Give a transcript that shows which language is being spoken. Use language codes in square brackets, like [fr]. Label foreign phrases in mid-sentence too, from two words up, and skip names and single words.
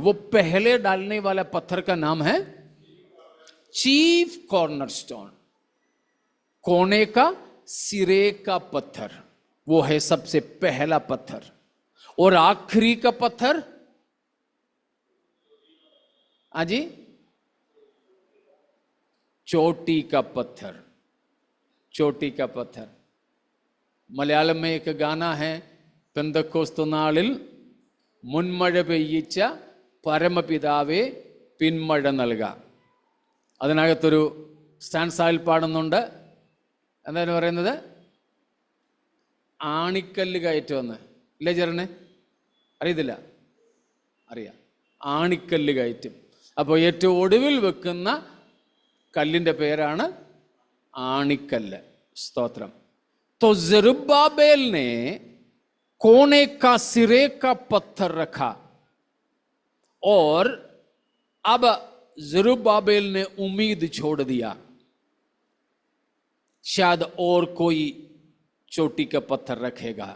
[hi] वो पहले डालने वाला पत्थर का नाम है [en] chief cornerstone, [hi] कोने का सिरे का पत्थर, वो है सबसे पहला पत्थर। और आखिरी का पत्थर आजी चोटी का पत्थर, चोटी का पत्थर। मलयालम में एक गाना है, [ml] പെന്തക്കോസ്ത് നാളിൽ മുൻമഴ പെയ്യിച്ച പരമപിതാവേ പിന്മഴ നൽക. അതിനകത്തൊരു സ്റ്റാൻസായിൽ പാടുന്നുണ്ട്, എന്താണ് പറയുന്നത്? ആണിക്കല്ല് കയറ്റുമെന്ന്. ഇല്ലേ ചേട്ടനെ? അറിയത്തില്ല? അറിയാം. ആണിക്കല്ല് കയറ്റും. അപ്പോൾ ഏറ്റവും ഒടുവിൽ വെക്കുന്ന കല്ലിൻ്റെ പേരാണ് ആണിക്കല്ല്. സ്തോത്രം. [hi] तो ज़रुब्बाबेल ने कोने का सिरे का पत्थर रखा और अब ज़रुब्बाबेल ने उम्मीद छोड़ दिया, शायद और कोई चोटी का पत्थर रखेगा।